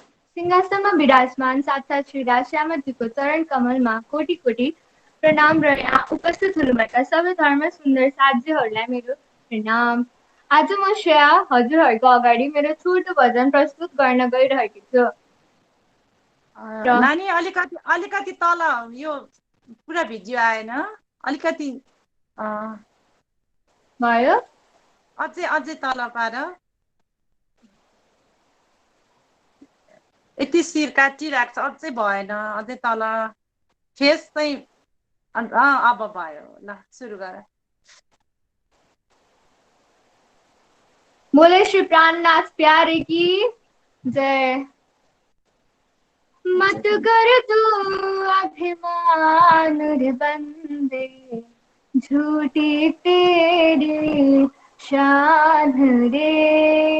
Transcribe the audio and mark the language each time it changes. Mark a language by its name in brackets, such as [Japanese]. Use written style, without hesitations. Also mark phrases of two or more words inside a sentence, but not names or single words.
[Nepali] सिंहासनमा विराजमान साक्षात् श्री राश्यामाजीको चरण कमलमा कोटी कोटी प्रणाम र यहाँ उपस्थित हुनुभएका सबै धर्म सुन्दर साध्यहरूलाई मेरो प्रणाम। आज म श्रेया हजुरहरूको अगाडि मेरो छोटो भजन प्रस्तुत गर्न गइरहेकी छु। नानी अलिकति अलिकति तल यो पुरा भिडियो आएन, अलिकति भयो, अझै अझै तल पार। यति शिर काटिरहेको छ, अझै भएन, अझै तल फेस चाहिँ अब भयो। ल सुरु गर। [Hindi] बोले श्री प्राणनाथ प्यारे की जय। मत कर तू अभिमान रे बंदे, झूठी तेरी शान रे।